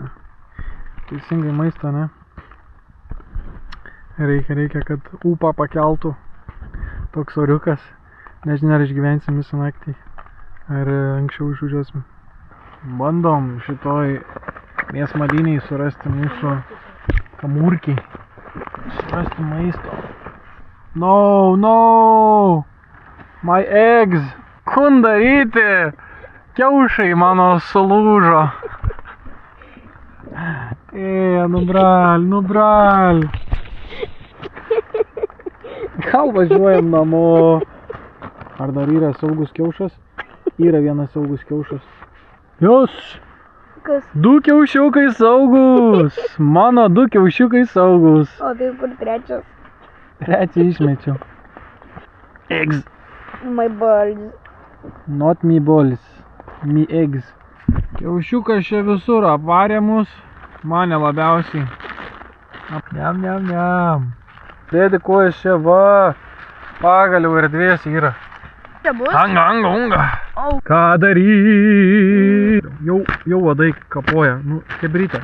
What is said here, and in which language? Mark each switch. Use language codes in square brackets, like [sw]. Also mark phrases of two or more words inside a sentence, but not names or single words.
[lt] Teisingai maistą, ne? Reikia, kad ūpą pakeltų. Toks oriukas. Nežinia, ar išgyvensim visą naktį. Ar anksčiau išvažiuosim. Bandom šitoj mėsmaliniai surasti mūsų kamurkį. Surasti maisto. [en] No! My eggs! [lt] Kundaryti! Kiaušai mano sulūžo. Nubral! Gal važiuojam namo. Ar dar yra saugus kiaušas? Yra vienas saugus kiaušas. Jos! Kas? 2 kiaušiukai saugus! Mano 2 kiaušiukai saugus. O tai kur trečias? Trečią išmečiau. [en] Eggs. My balls. Not me balls. Me eggs. [lt] Kiaušiukas čia visur apvarė mus. Mane labiausiai. Niam. Dėdi kojas čia, va. Pagaliau erdvės yra. Čia bus? Unga. Au. Ką daryt? Jau vadai kapoja. Nu, kebrytė.